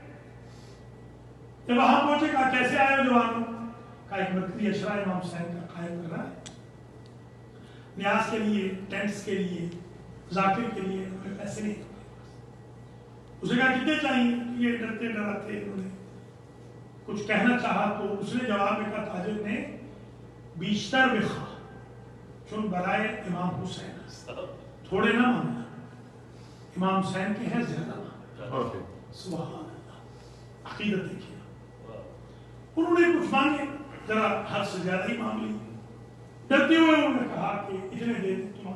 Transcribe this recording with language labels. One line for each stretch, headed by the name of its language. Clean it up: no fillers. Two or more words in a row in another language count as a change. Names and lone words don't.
Urdu: جب وہاں پہنچے کہا کیسے آئے ہو جوانوں, کہا ایک مرکزی عشرہ امام حسین کا قائم کر رہا ہے, نیاز کے لیے, ٹینٹس کے لیے, ذاکر کے لیے ہمیں پیسے نہیں. اسے کہا کتنے چاہیے. یہ ڈرتے ڈراتے انہوں نے کچھ کہنا چاہا تو اس نے جواب میں کہا تاجر نے
Persian: بیشتر بخوا چون برائے امام حسین,
Urdu: تھوڑے نہ مانگنا, امام حسین کے ہیں زیادہ مانگنا.
Arabic: سبحان اللہ.
Urdu: عقیدت دیکھیے. انہوں نے کچھ مانگے, ذرا حد سے زیادہ ہی مانگ لی. ڈرتے ہوئے انہوں نے کہا کہ اتنے دے دیں تمہارے.